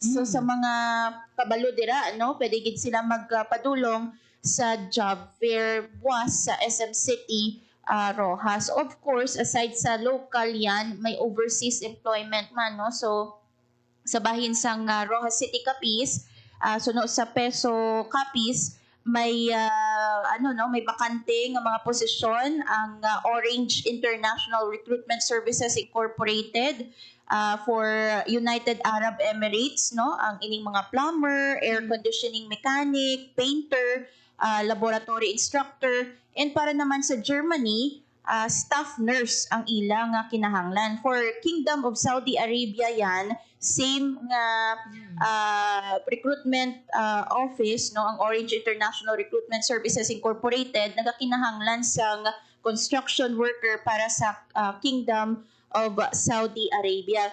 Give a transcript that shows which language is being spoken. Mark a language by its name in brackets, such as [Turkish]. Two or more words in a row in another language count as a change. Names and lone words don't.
[Hiligaynon] So sa mga kabalo dira no pwede gid sila magpadulong sa [English] job fair [Hiligaynon] buwas sa [English] SM City Rojas. Of course, aside [Hiligaynon] sa local yan, may [English] overseas employment [Hiligaynon] man, no? So, sa bahin sang Rojas City Capiz, suno sa Peso Capiz, may may bakante nga mga posisyon ang [English] Orange International Recruitment Services Incorporated for United Arab Emirates, [Hiligaynon] no? Ang ining mga [English] plumber, air conditioning mechanic, painter, laboratory instructor, and [Hiligaynon] para naman sa Germany, [English] staff nurse [Hiligaynon] ang ilang kinahanglan. [English] For Kingdom of Saudi Arabia [Hiligaynon] yan, same nga [English] recruitment office, [Hiligaynon] no, ang [English] Orange International Recruitment Services Incorporated, [Hiligaynon] nagakinahanglan sang [English] construction worker [Hiligaynon] para sa Kingdom of Saudi Arabia.